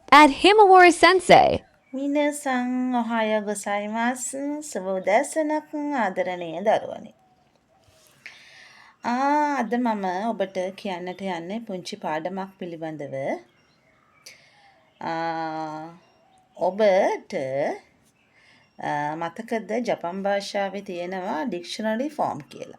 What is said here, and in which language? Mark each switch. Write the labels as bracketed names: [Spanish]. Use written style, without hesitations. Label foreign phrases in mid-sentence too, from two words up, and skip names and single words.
[English] at Himawari Sensei. [Japanese] 皆さんおはようございます。 [Sinhala] සුබ උදෑසනක් ආදරණීය දරුවනි. අද මම ඔබට කියන්නට යන්නේ පුංචි පාඩමක් පිළිබඳව. ඔබට මතකද ජපන් භාෂාවේ තියෙනවා [English] dictionary form [Sinhala] කියලා.